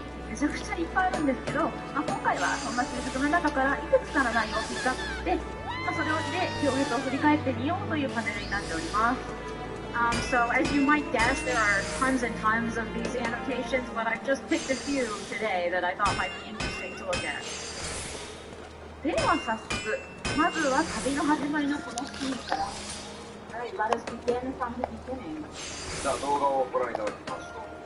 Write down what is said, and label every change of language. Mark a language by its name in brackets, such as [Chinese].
[Japanese] めちゃくちゃいっぱいあるんですけど、今回はそんな収録の中からいくつかの内容をピックアップして、それで行列を振り返ってみようというパネルになっております。 [English] So as you might guess, there are tons and tons of these annotations, but I've just picked a few today that I thought might be interesting to look at. [Japanese] では早速、まずは旅の始まりのこのシーンから。 [English] Alright, let us begin from the beginning. [Japanese] じゃあ動画をご覧いただきましょう。